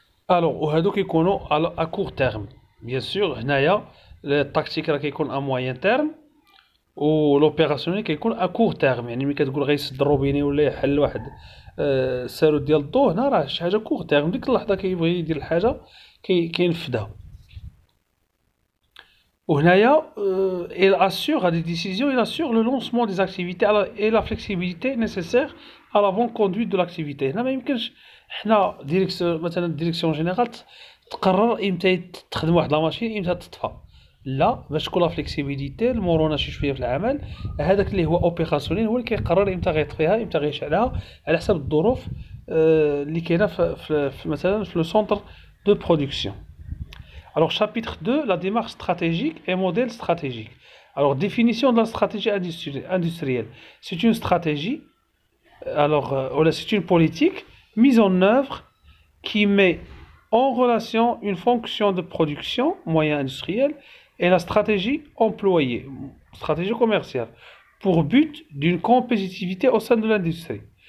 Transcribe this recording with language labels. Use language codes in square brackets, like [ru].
[ar] الوغ وهادو كيكونوا ا كور تيرم. بيان سور هنايا التاكتيك راه كيكون ا موين تيرم، و لوبيراسيونيل كيكون ا كور تيرم. يعني ملي كتقول غيسد الروبيني ولا يحل واحد السالوت ديال الضو، هنا راه شي حاجه كور تيرم، ديك اللحظه كيبغي يدير الحاجه كينفذها. [fr] وهنايا il assure des décisions, il assure le lancement des activités et la flexibilité nécessaire à la bonne conduite de l'activité. [ar] هنا ما يمكنش حنا مثلا الديريكسيون جينيرال تقرر امتى تخدم واحد لا ماشين امتى تطفى. لا، باش تكون لا فليكسيبيليتي، المرونه شي شويه في العمل، هذاك اللي هو اوبيراسيونيل هو اللي كيقرر امتى غيطفيها امتى غيشعلها على حسب الظروف اللي كاينه في مثلا في لو سونتر دو برودكسيون. [fr] Alors, chapitre 2, la démarche stratégique et modèle stratégique. Alors, définition de la stratégie industrielle. C'est une stratégie, alors, c'est une politique mise en œuvre qui met en relation une fonction de production, moyen industriel, et la stratégie employée, stratégie commerciale, pour but d'une compétitivité au sein de l'industrie.